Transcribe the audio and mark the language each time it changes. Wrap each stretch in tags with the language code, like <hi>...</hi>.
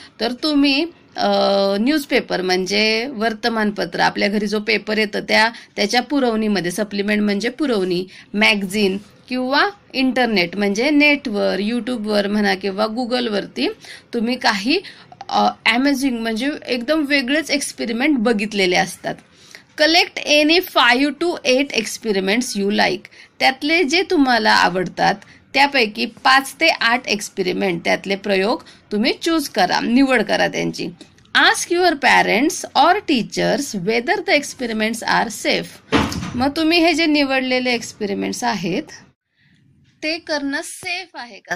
<mr>तर तुम्ही न्यूजपेपर म्हणजे वर्तमानपत्र, आपल्या घरी जो पेपर येतं त्याच्या पुरवणीमध्ये, सप्लिमेंट म्हणजे पुरवणी, मॅगझिन किंवा इंटरनेट म्हणजे नेटवर, यूट्यूबवर म्हणा किंवा गुगलवरती तुम्ही काही अमेझिंग म्हणजे एकदम वेगळेच एक्सपेरिमेंट बघितलेले असतात.</mr> <en>Collect any 5 to 8 experiments you like.</en> <mr>त्यातले जे तुम्हाला आवडतात त्यापैकी 5 ते 8 एक्सपेरिमेंट, त्यातले प्रयोग तुम्ही चूज करा, निवड करा त्यांची.</mr> <en>Ask your parents or teachers whether the experiments are safe.</en> <mr>मग तुम्ही हे जे निवडलेले एक्सपेरिमेंट्स आहेत ते करणं सेफ आहे का?</mr>